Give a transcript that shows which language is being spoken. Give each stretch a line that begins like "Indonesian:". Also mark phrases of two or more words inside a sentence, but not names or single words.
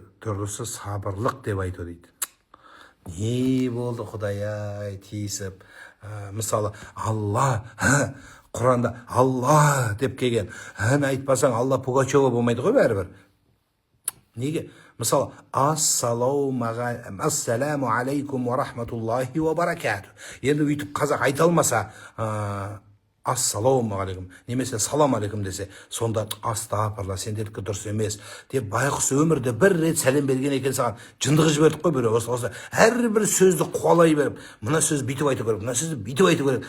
Kazakh: Дұрысы сабырлық деп айту дейді. Не болды Құдай-ай, тиісіп. Мысалы, Алла, Құранда Алла деп келген. Айтпасаң, Алла Пугачева болмайды ғой бәрібір. Неге? Мысалы,
Arabic: السلام عليكم ورحمة الله وبركاته.
Kazakh: Енді үйтіп қазақ айта алмаса,
Arabic: السلام عليكم,
Kazakh: немесе
Arabic: سلام عليكم
Kazakh: десе, сонда астағфирулла, сендердікі дұрыс емес деп, байғұс өмірде бір рет сәлем берген екен саған, жындығы жібердік қой біреу. Осы әрбір сөзді қуалай беріп, мына сөз бүйтіп айту керек, мына сөзді бүйтіп айту керек.